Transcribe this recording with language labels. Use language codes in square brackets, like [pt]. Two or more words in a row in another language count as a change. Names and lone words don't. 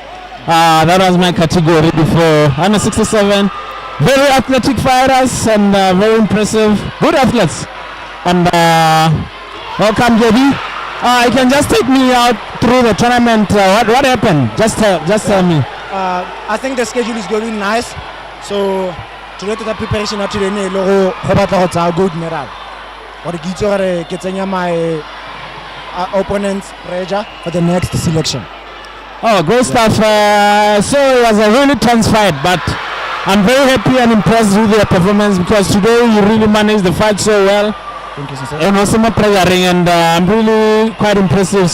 [en] That was my category before. Under 67, very athletic fighters and very impressive, good athletes. And welcome, JB. You can just take me out through the tournament. What happened? Just tell me. I think the schedule is going nice. So today the preparation today [tn] ne lo go batla go tsa [en] gold medal. [tn] Gore ke itse gore ke tsenya [en] my opponent's pressure for the next selection. Oh, great stuff. So it was a really tense fight, but I'm very happy and impressed with your performance, because today you really managed the fight so well. Thank you, sir. And also more pressuring, and I'm really quite impressive.